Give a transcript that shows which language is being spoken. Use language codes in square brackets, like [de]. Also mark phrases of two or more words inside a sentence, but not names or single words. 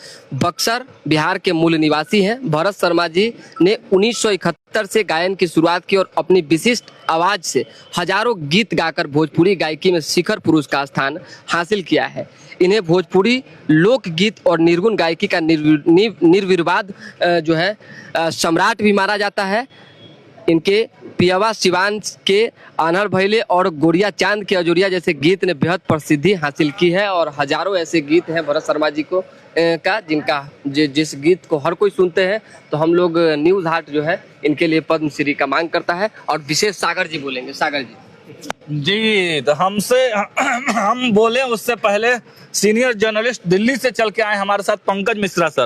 [hi] बक्सर बिहार के मूल निवासी हैं। भरत शर्मा जी ने 1971 से गायन की शुरुआत की और अपनी विशिष्ट आवाज़ से हजारों गीत गाकर भोजपुरी गायकी में शिखर पुरुष का स्थान हासिल किया है। इन्हें भोजपुरी लोकगीत और निर्गुण गायकी का निर्विवाद जो है सम्राट भी माना जाता है। इनके पियावा सिवान के आन्हर भैले और गोरिया चांद के अजूरिया जैसे गीत ने बेहद प्रसिद्धि हासिल की है। और हजारों ऐसे गीत हैं भरत शर्मा जी को का जिनका जिस गीत को हर कोई सुनते हैं। तो हम लोग न्यूज हाट जो है इनके लिए पद्मश्री का मांग करता है। और विशेष सागर जी बोलेंगे। सागर जी तो हमसे हम बोले उससे पहले [en] senior journalist [hi] दिल्ली से चल के आए हमारे साथ पंकज मिश्रा सर।